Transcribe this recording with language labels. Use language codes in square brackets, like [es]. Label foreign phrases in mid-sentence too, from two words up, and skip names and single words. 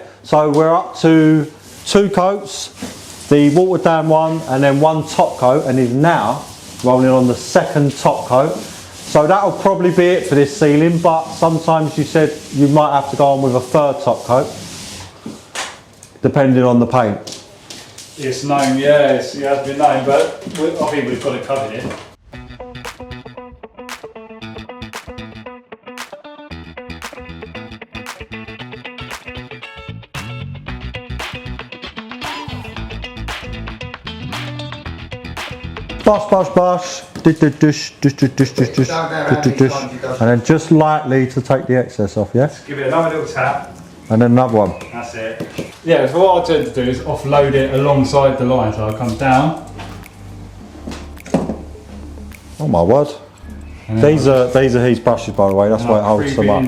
[en] So we're up to 2 coats, the watered down one, and then 1 top coat, and he's now rolling on the second top coat. So that'll probably be it for this ceiling, but sometimes you said you might have to go on with a 3rd top coat, depending on the paint. It's known, it has been known, but I think we've got it covered here. Bush, bush, bush, dush, dush, dush, dush, dush, dush, dush, dush, dush, dush, and then just lightly to take the excess off, yeah? Give it another little tap. And then another one. That's it. Yeah, so what I tend to do is offload it alongside the line. So I'll come down. Oh my word. These are his brushes, by the way, that's why it holds so much.